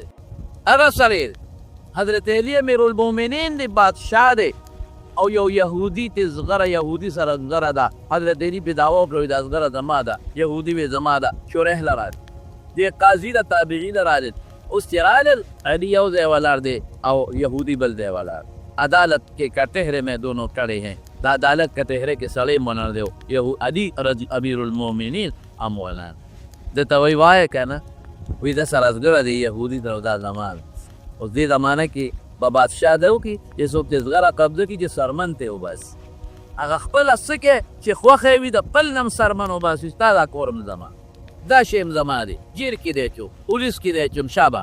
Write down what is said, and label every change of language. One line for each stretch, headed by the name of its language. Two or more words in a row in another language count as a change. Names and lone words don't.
Pashto: هغه سړی حضرت علي امیرالمؤمنین دی، بادشاه دی، او یو یهودي ته زغره، یهودي سره زغره ده. حضرت علي پې دعوه وکړه دا زغره زما ده، یهودي وې زما ده. شریح له راځي، دې قاضي د تابعین راځي. اوس چې رالل، علي یو ځای ولاړ دی او یهودي بل ځای ولاړ.
Urdu: عدالت کې کټهرې میں دونوں کړے ہیں.
Pashto: د عدالت کټهرې کې سړی منل دی، علي امیرالمؤمنین هم ولاړ. ده ته وایي وایه که نه، وایي ده سره زغره دی یهودي ته، دا زما ده. اوس دې زمانه کې به بادشاه ده وکړي چې څوک چې زغره قبضه کړي چې سرمن ته وباسي. هغه خپله څه کې چې خوښه وي د خپل نم سرمن وباسي، ستا دا کورم زما، دا شی م زما دی، جیر کې دی چو، پولیس کې دی چم، شابه.